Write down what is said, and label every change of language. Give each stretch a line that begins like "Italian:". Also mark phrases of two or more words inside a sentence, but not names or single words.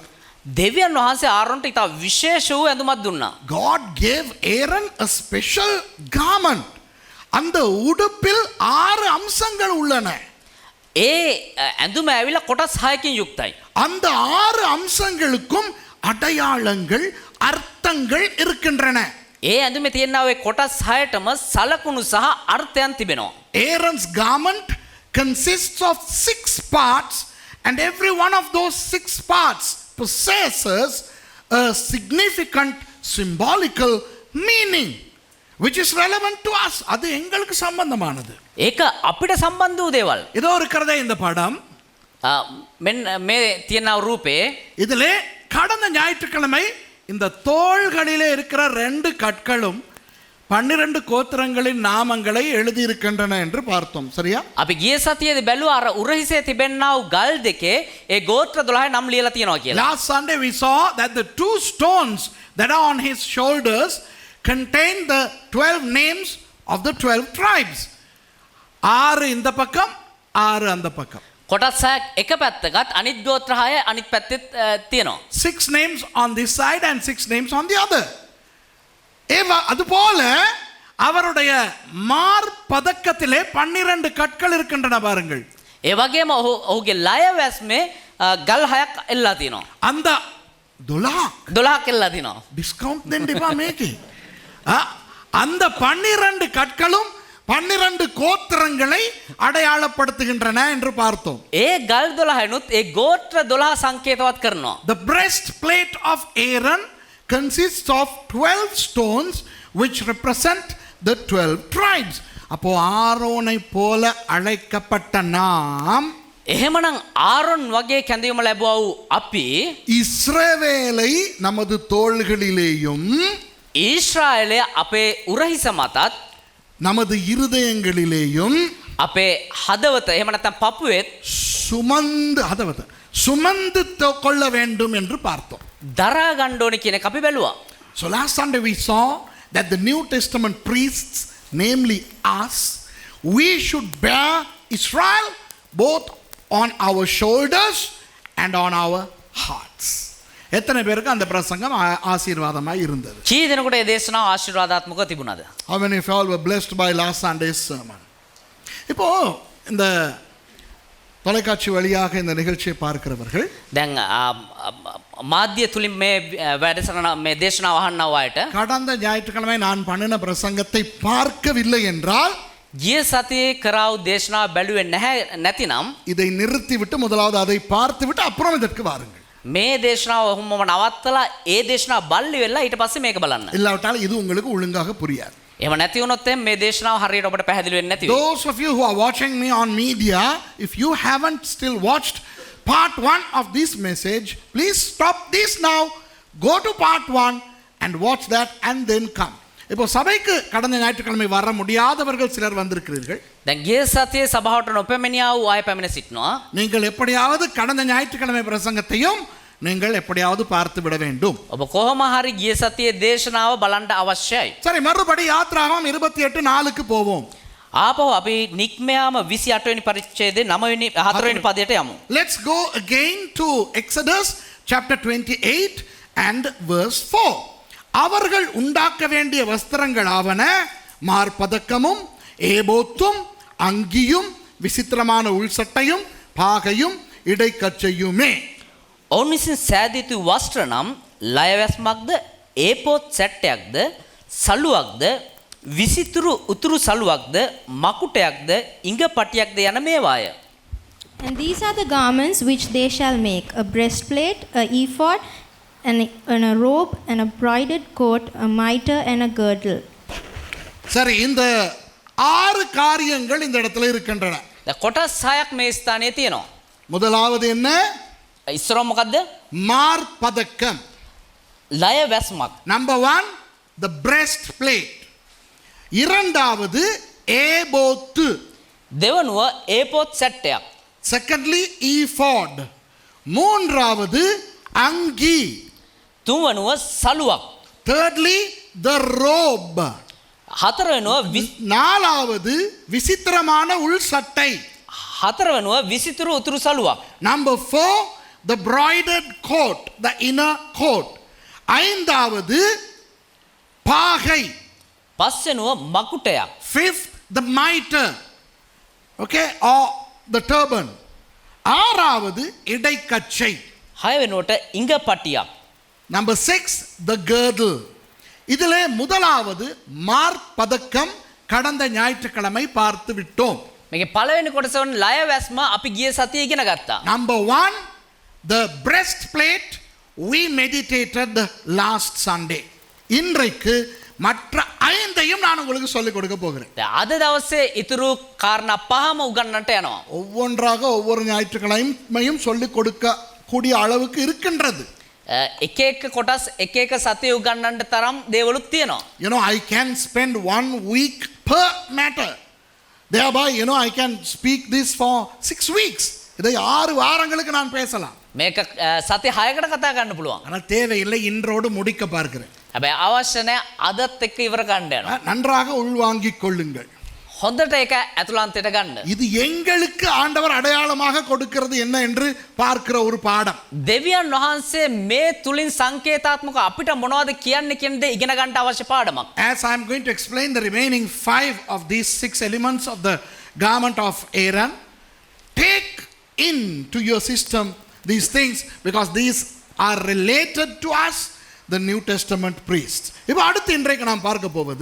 Sinhala: දෙවියන් වහන්සේ ආරොන්ට ඉතා විශේෂ වූ ඇඳුමක් දුන්නා.
English: God gave Aaron a special garment.
Tamil: அந்த உடுப்பில் 6 அம்சங்கள் உள்ளன.
Sinhala: ඒ ඇඳුම ඇවිල්ලා කොටස් 6කින් යුක්තයි.
Tamil: அந்த 6 அம்சங்களுக்கும் அடையாளங்கள், அர்த்தங்கள் இருக்கின்றன.
Sinhala: ඒ ඇඳුමේ තියෙනා ඔය කොටස් 6ටම සලකුණු සහ අර්ථයන් තිබෙනවා.
English: Aaron's garment consists of 6 parts, and every one of those 6 parts possesses a significant symbolical meaning which is relevant to us.
Tamil: அது எங்களுக்கு சம்பந்தமானது.
Sinhala: ඒක අපිට සම්බන්ධ වූ දේවල්.
Tamil: இதோ இருக்கிறதே இந்த படம்.
Sinhala: මෙන්න මේ තියෙනා රූපේ
Tamil: இதிலே கடந்த ஞாயிற்றுக்கிழமை இந்த தோள்களிலே இருக்கிற 2 கற்களும் 12 கோத்திரங்களின் நாமங்களை எழுதியிருக்கின்றன என்று பார்த்தோம். சரியா?
Sinhala: අපි ගිය සතියේදී බැලුවා අර උරහිසේ තිබෙනා වූ ගල් දෙකේ ඒ ගෝත්‍ර 12 නම් ලියලා තියෙනවා කියලා.
English: Last Sunday we saw that the 2 stones that are on his shoulders contain the 12 names of the 12 tribes.
Tamil: 6 இந்த பக்கம், 6 அந்த பக்கம்.
Sinhala: කොටස් 6ක් එක පැත්තකට අනිත් ගෝත්‍ර 6 අනිත් පැත්තෙත් තියෙනවා.
English: 6 names on this side and 6 names on the other.
Tamil: அதுபோல அவருடைய மார்பதக்கத்திலே 12 கற்கள் இருக்கின்றன பாருங்கள்.
Sinhala: ඒ වගේම ඔහුගේ ලය වැස්මේ ගල් 6ක් එල්ලලා තියෙනවා.
Tamil: அந்த
Sinhala: 12ක් එල්ලලා තියෙනවා. டிஸ்கவுண்ட் දෙන්න එපා මේකේ.
Tamil: அந்த 12 கற்களும் 12 கோத்திரங்களை அடையாளப்படுத்துகின்றன என்று பார்த்தோம்.
Sinhala: ඒ ගල් 12නුත් ඒ ගෝත්‍ර 12 සංකේතවත් කරනවා.
English: The breastplate of Aaron consists of 12 stones which represent the 12 tribes.
Tamil: அப்போ ஆரோனை போல அழைக்கப்பட்ட நாம்
Sinhala: එහෙමනම් ආරොන් වගේ කැඳවීම ලැබුවා වූ අපි
Tamil: இஸ்ரவேலை நமது தோள்களிலேயும்
Sinhala: ඊශ්‍රායලය අපේ උරහිස මතත්
Tamil: நமது இருதயங்களிலேயும்
Sinhala: අපේ හදවත එහෙම නැත්නම් පපුවෙත්
Tamil: சுமந்து கொள்ள வேண்டும் என்று பார்த்தோம்.
Sinhala: දරා ගන්න ඕනේ කියන එක අපි බැලුවා.
English: So last Sunday we saw that the New Testament priests, namely us, we should bear Israel both on our shoulders and on our hearts.
Tamil: எத்தனை பேருக்கு அந்த பிரசங்கம் ஆசீர்வாதமாய் இருந்தது?
Sinhala: කී දෙනෙකුට මේ දේශනාව ආශිර්වාදාත්මකව තිබුණාද?
English: How many of you all were blessed by last Sunday's sermon?
Tamil: இப்போ இந்த தொலைக்காட்சி வழியாக இந்த நிகழ்ச்சியை பார்க்கிறவர்கள்
Sinhala: දැන් මාධ්‍ය තුලින් මේ වැඩසටහන මේ දේශනාව අහන්නව අයට
Tamil: கடந்த ஞாயிற்றுக்கிழமை நான் பண்ணின பிரசங்கத்தை பார்க்கவில்லை என்றால்
Sinhala: ගිය සතියේ කරාවු දේශනාව බැලුවේ නැතිනම්
Tamil: இதை நிறுத்திவிட்டு முதலாவது அதை பார்த்துவிட்டு அப்புறம் இதற்கு வாருங்கள்.
Sinhala: මේ දේශනාව ඔහොමම නවත්තලා ඒ දේශනාව බල්ලි වෙලා ඊට පස්සේ මේක බලන්න.
Tamil: இல்லாவிட்டால் இது உங்களுக்கு ஒழுங்காக புரியாது.
Sinhala: එහෙම නැති වුණොත් මේ දේශනාව හරියට ඔබට පැහැදිලි වෙන්නේ නැති වෙයි.
English: Those of you who are watching me on media, if you haven't still watched part 1 of this message, please stop this now, go to part 1 and watch that and then come.
Tamil: இப்போ சபைக்கு கடந்த ஞாயிற்றுக்கிழமை வர முடியாதவர்கள் சிலர் வந்திருக்கிறீர்கள்.
Sinhala: දැන් ගිය සතියේ සභාවට නොපැමිණියා වූ අය පැමිණ සිටිනවා.
Tamil: நீங்கள் எப்படியாவது கடந்த ஞாயிற்றுக்கிழமை பிரசங்கத்தையும் நீங்கள் எப்படியாவது பார்த்து விட வேண்டும்.
Sinhala: ඔබ කොහොම හරි ගිය සතියේ දේශනාව බලන්න අවශ්‍යයි.
Tamil: சரி, மறுபடி யாத்ராகமம் 28:4க்கு போவோம்.
Sinhala: ආපහු අපි නික්මයාම 28 වෙනි පරිච්ඡේදයේ 9 වෙනි 4 වෙනි පදයට යමු.
English: Let's go again to Exodus chapter 28 and verse 4.
Tamil: அவர்கள் உண்டாக்க வேண்டிய வஸ்திரங்கள் ஆவன மார்பதக்கமும் ஏபோத்தும் அங்கியும் விசித்திரமான உள்சட்டையும் பாகையும் இடைக்கச்சையுமே.
Sinhala: ඔවුන් විසින් සෑදිය යුතු වස්ත්‍ර නම් ලයවැස්මක්ද ඒපොත් සැට්ටයක්ද සලුවක්ද විසිතුරු උතුරු සලුවක්ද මකුටයක්ද ඉඟපටියක්ද යන මේවාය.
English: And these are the garments which they shall make: a breastplate, a ephod, and a robe, and a broidered coat, a mitre, and a girdle.
Tamil: சரி, இந்த 6 காரியங்கள் இந்த இடத்துல இருக்கின்றன.
Sinhala: දැන් කොටස් 6ක් මේ ස්ථානයේ තියෙනවා.
Tamil: முதலாவது என்ன?
Sinhala: ඉස්සරව මොකද්ද?
Tamil: மார்பதக்கம்.
Sinhala: ලයවැස්මක්.
English: நம்பர் 1 the breastplate.
Tamil: இரண்டாவது ஏபோத்து.
Sinhala: දෙවනුව ඒපොත් සැට්ටයක්.
English: secondly ephod.
Tamil: மூன்றாவது அங்கி.
Sinhala: තුන්වනුව සලුවක්.
English: thirdly the robe.
Sinhala: හතරවෙනුව
Tamil: நாலாவது விசித்திரமான உள் சட்டை.
Sinhala: හතරවෙනුව විසිතුරු උතුරු සලුවක්.
English: number 4 the broidered coat, the inner coat.
Tamil: ஐந்தாவது பாகை.
Sinhala: පස්වෙනුව මකුටයක්.
English: fifth the mitre, okay, or the turban.
Tamil: ஆறாவது இடைக்கச்சை.
Sinhala: හයවෙනුවට ඉඟපටියක්.
English: number 6 the girdle.
Tamil: இதிலே முதலாவது மார்பதக்கம் கடந்த ஞாயிற்றுக்கிழமை பார்த்து விட்டோம்.
Sinhala: මේකේ පළවෙනි කොටස වන ලයවැස්ම අපි ගිය සතියේ ඉගෙන ගත්තා.
English: number 1 the breastplate we meditated last Sunday.
Tamil: இன்றைக்கு மற்ற ஐந்தையும் நான் உங்களுக்கு சொல்லிக் கொடுக்க போகிறேன்.
Sinhala: අද දවසේ ඉතුරු කාරණා පහම උගන්වන්නට යනවා.
Tamil: ஒவ்வொன்றாக ஒவ்வொரு ஞாயிற்றுக்கிழமையும் சொல்லிக் கொடுக்க கூடிய அளவுக்கு இருக்கின்றது.
Sinhala: එක එක කොටස් එක එක සතිය උගන්වන්න තරම් දේවලුත් තියෙනවා.
English: You know, I can spend 1 week per matter. Thereby, you know, I can speak this for 6 weeks.
Tamil: இதை 6 வாரங்களுக்கு நான் பேசலாம்.
Sinhala: මේක සති 6කට කතා කරන්න පුළුවන්.
Tamil: ஆனால் தேவையில்லை, இன்றோடு முடிக்க பார்க்கிறேன்.
Sinhala: හැබැයි අවශ්‍ය නැහැ අදත් එක්ක ඉවර ගන්න යනවා.
Tamil: நன்றாக உள்வாங்கிக் கொள்ளுங்கள்.
Sinhala: හොඳට ඒක ඇතුළාන්තයට ගන්න.
Tamil: இது எங்களுக்கு ஆண்டவர் அடையாளமாக கொடுக்கிறது என்ன என்று பார்க்கிற ஒரு பாடம்.
Sinhala: දෙවියන් වහන්සේ මේ තුලින් සංකේතාත්මක අපිට මොනවද කියන්නේ කියන දේ ඉගෙන ගන්න අවශ්‍ය පාඩමක්.
English: As I am going to explain the remaining 5 of these 6 elements of the garment of Aaron, take into your system these things because these are related to us. the New Testament priests.
Tamil: இப்போ அடுத்து இன்றைக்கு நாம் பார்க்க போவது